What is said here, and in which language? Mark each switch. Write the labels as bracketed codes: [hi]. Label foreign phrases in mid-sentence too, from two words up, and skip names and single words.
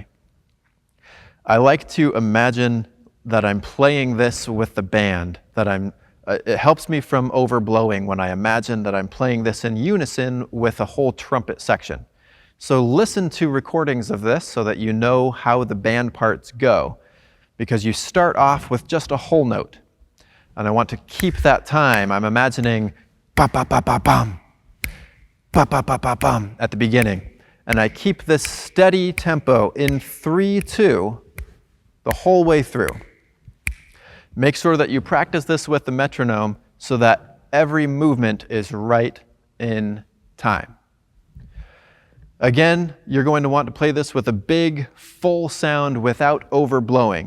[en] I like to imagine that I'm playing this with the band, it helps me from overblowing when I imagine that I'm playing this in unison with a whole trumpet section. So listen to recordings of this so that you know how the band parts go, because you start off with just a whole note. And I want to keep that time. I'm imagining ba-ba-ba-ba-bum, ba-ba-ba-ba-bum at the beginning. And I keep this steady tempo in 3/2 the whole way through. Make sure that you practice this with the metronome so that every movement is right in time. Again, you're going to want to play this with a big, full sound without overblowing.